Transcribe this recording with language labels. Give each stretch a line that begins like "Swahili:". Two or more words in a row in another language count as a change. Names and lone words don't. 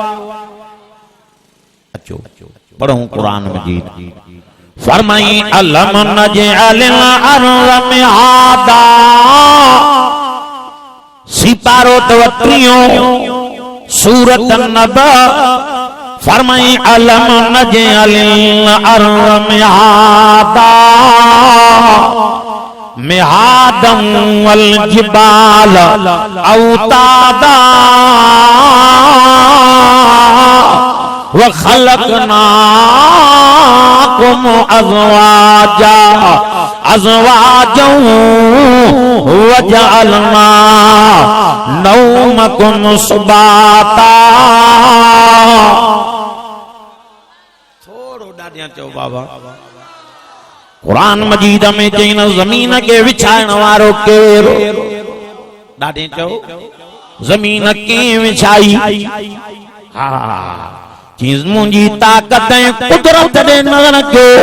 Sindhi: अचो पढ़ूं कुरान मजीद फरमाई
Arabic: ألم نجعل الأرض مهادا
Sindhi: सिपारो तवत्रियो सूरत नबा फरमाई
Arabic: ألم نجعل الأرض مهادا مهادا والجبال أوتادا وخلقناكم أزواجا أزواجا وجعلنا نومكم سباتا.
Sindhi: थोड़ो डाडियां चओ बाबा। कुरान मजीद में चईन ज़मीन के विछाइण वारो केरु? डाडियां चओ ज़मीन के विछाई? हा चीज़ मुंहिंजी ताकत ऐं कुदरत ॾे नज़र कयो।